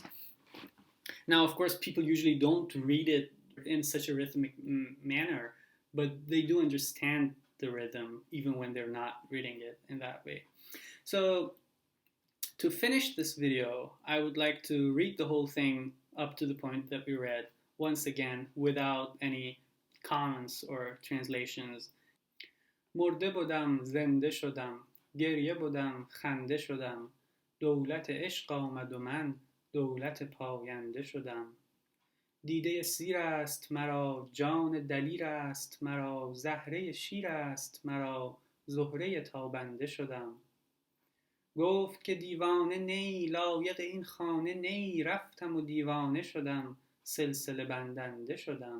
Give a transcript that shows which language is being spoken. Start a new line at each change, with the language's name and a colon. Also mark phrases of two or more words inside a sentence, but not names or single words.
English: Now, of course, people usually don't read it in such a rhythmic manner, but they do understand the rhythm even when they're not reading it in that way. So to finish this video, I would like to read the whole thing up to the point that we read once again without any comments or translations.
Persian: مرده بدم زنده شدم گریه بدم خنده شدم, دولت اشغ آمد و من دولت پاینده شدم. دیده سیر است مرا، جان دلیر است مرا، زهره شیر است مرا، زهره تابنده شدم. گفت که دیوانه نی، لایق این خانه نی، رفتم و دیوانه شدم، سلسله بندنده شدم.